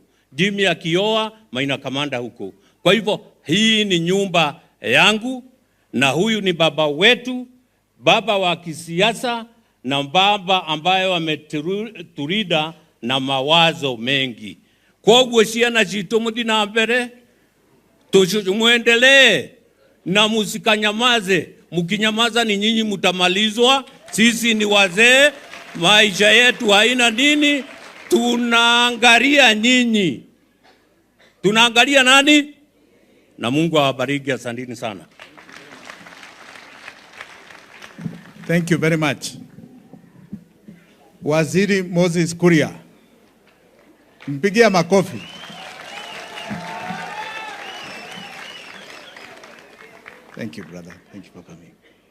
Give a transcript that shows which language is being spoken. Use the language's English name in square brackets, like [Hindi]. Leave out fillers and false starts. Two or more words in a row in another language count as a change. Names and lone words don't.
[Swahili] Jimmy akioa, Maina Kamanda huko. Kwa hivyo hii ni nyumba yangu na huyu ni baba wetu, baba wa kisiasa na baba ambaye ameturida na mawazo mengi. Kwa hivyo [Kikuyu] ciana citu muthi na mbere, [Swahili] muendelee na musikanyamaze. Mkinyamaza ni nyinyi mtamalizwa. Sisi ni wazee, maisha yetu haina nini, tunaangalia nyinyi. Tunaangalia nani? Na Mungu awabariki, asanteni sana. [English] Thank you very much. [Swahili] Waziri Moses Kuria. Mpigia makofi. [English] Thank you, brother. Thank you for coming.